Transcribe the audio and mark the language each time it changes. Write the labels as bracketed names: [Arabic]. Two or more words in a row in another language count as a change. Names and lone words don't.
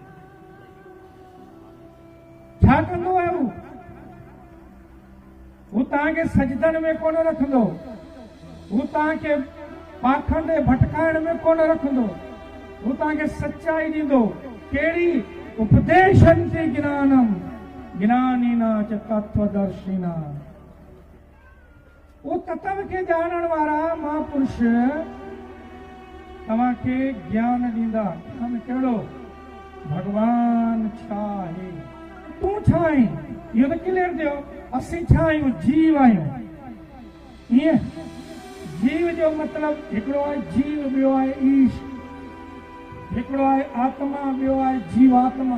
[Sindhi] छा कंदो आहे हू तव्हांखे सजदनि में कोन रखंदो, हू तव्हांखे पाखंड भटकाइण में कोन रखंदो, हू तव्हांखे सच्चाई ॾींदो। कहिड़ी? [Sanskrit] उपदेशन्ति ज्ञानम ज्ञानीना च तत्वदर्शिना। [Sindhi] वो तत्व के ॼाणण वारा महापुरुष तव्हांखे ज्ञान ॾींदा। ज्ञान कहिड़ो? भगवान छा आहे, तूं छा आहीं, इहो त क्लियर ॾियो। असीं छा आहियूं? जीव आहियूं। ईअं जीव जो मतिलबु हिकिड़ो आहे जीव, ॿियो आहे ईश, हिकिड़ो आहे आत्मा, ॿियो आहे जीवात्मा।